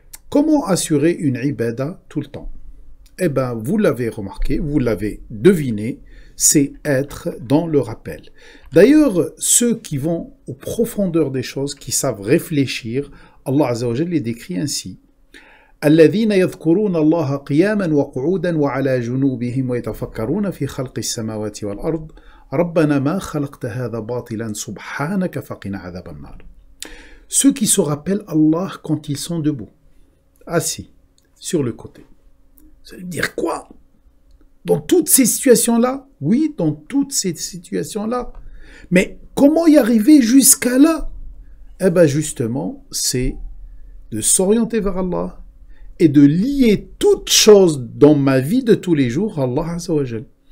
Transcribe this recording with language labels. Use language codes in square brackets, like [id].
[fr] Comment assurer une ibada tout le temps? Eh bien, vous l'avez remarqué, vous l'avez deviné, c'est être dans le rappel. D'ailleurs, ceux qui vont aux profondeurs des choses, qui savent réfléchir, Allah Azza wa Jalla les décrit ainsi. [ar] الذين يذكرون الله قياما وقعودا وعلى جنوبهم ويتفكرون في خلق السماوات والأرض ربنا ما خلقت هذا باطلا سبحانك فقنا عذاب النار. [fr] Ceux qui se rappellent Allah quand ils sont debout, assis, sur le côté. Ça veut dire quoi? Dans toutes ces situations-là? Oui, dans toutes ces situations-là. Mais comment y arriver jusqu'à là? Eh bien justement, c'est de s'orienter vers Allah et de lier toutes choses dans ma vie de tous les jours à Allah Azza wa Jal.